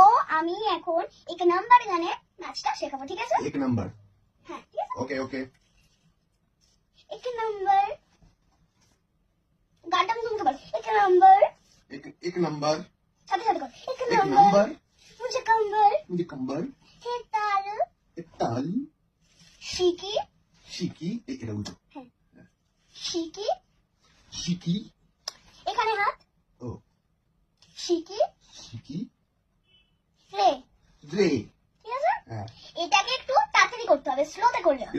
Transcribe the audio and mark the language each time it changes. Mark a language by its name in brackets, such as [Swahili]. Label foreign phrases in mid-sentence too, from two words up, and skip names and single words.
[Bangla] আমি এখন এক নাম্বার গানে নাচটা শেখাবো, ঠিক আছে? [Hindi] एक नंबर। [Bangla] হ্যাঁ, ঠিক আছে। [English] OK OK. [Bangla] এক নাম্বার গানটা আমি শুনতে পারি। এক নাম্বার [Hindi] एक नंबर। [Bangla] সাথে সাথে কর। এক [Hindi] एक [Bangla] নাম্বার [Hindi] नंबर। मुझे कम्बल मुझे कंबर। हे ताल एक ताल। শিকি [Bangla] शिकी এটা বুঝো। হ্যাঁ শিকি [Hindi] शिकी। [Bangla] এখানে হাত ও [Hindi] শিকি शिकी। রে, রে। [Bangla] ঠিক আছে? হ্যাঁ এটাকে একটু তাড়াতাড়ি করতে হবে, স্লোতে করলে হবে।